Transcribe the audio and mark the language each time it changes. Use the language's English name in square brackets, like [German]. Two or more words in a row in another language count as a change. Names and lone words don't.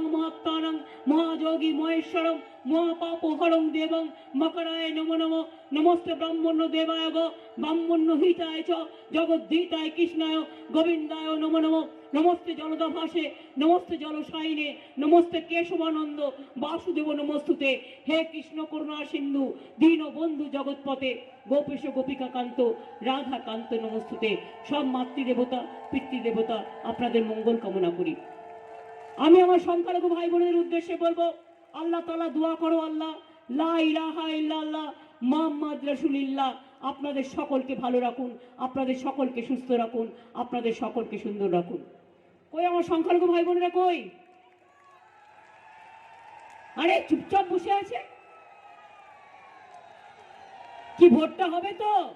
[Sanskrit] महात्तारं महायोगी महेश्वरं महापापहरं देवं मकराय नमो नमो नमस्ते ब्रह्मण्य देवाय गो ब्रह्मण्य हिताय च जगद्धिताय कृष्णाय गोविंदाय नमो नमो नमस्ते जलदाभासे नमस्ते जलसायिने नमस्ते केशवानंद वासुदेव नमस्तुते हे कृष्ण करुणा सिंधु दीन बंधु जगतपते गोपेश गोपिका कांत राधा कांत नमस्तुते [Bangla] সব মাতৃদেবতা পিতৃদেবতা আপনাদের মঙ্গল কামনা করি। আমি আমার সংখ্যালঘু ভাই বোনেদের উদ্দেশ্যে বলবো [Arabic] الله تعالى [Bangla] দুআ করো [Arabic] الله لا إله إلا الله محمد رسول الله [Bangla] আপনাদের সকলকে ভালো রাখুন, আপনাদের সকলকে সুস্থ রাখুন, আপনাদের সকলকে সুন্দর রাখুন। কই আমার সংখ্যালঘু ভাই বোনেরা কই? আরে চুপচাপ বসে আছে। কি ভোটটা হবে তো?